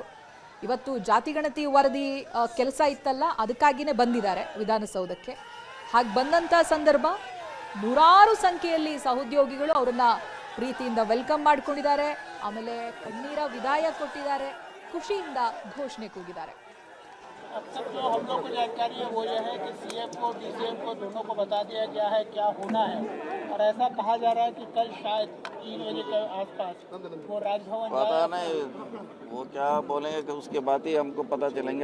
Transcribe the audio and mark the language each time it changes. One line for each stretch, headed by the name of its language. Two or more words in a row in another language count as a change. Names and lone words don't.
Kannada: ಇವತ್ತು ಜಾತಿಗಣತಿ ವರದಿ ಕೆಲಸ ಇತ್ತಲ್ಲ, ಅದಕ್ಕಾಗಿಯೇ ಬಂದಿದ್ದಾರೆ ವಿಧಾನಸೌಧಕ್ಕೆ. ಹಾಗೆ ಬಂದಂಥ ಸಂದರ್ಭ ನೂರಾರು ಸಂಖ್ಯೆಯಲ್ಲಿ ಸಹೋದ್ಯೋಗಿಗಳು ಅವರನ್ನ ಪ್ರೀತಿಯಿಂದ ವೆಲ್ಕಮ್ ಮಾಡ್ಕೊಂಡಿದ್ದಾರೆ. ಆಮೇಲೆ ಕಣ್ಣೀರ ವಿದಾಯ ಕೊಟ್ಟಿದ್ದಾರೆ, ಖುಷಿಯಿಂದ ಘೋಷಣೆ ಕೂಗಿದ್ದಾರೆ.
Hindi: अब तक जो हम लोग को जानकारी है वो ये है कि सीएम को डीसीएम को दोनों को बता दिया गया है क्या होना है, और ऐसा कहा जा रहा है कि कल शायद 3 बजे के आसपास वो राजभवन पता नहीं वो क्या बोलेंगे कि उसके बाद ही हमको पता चलेंगे.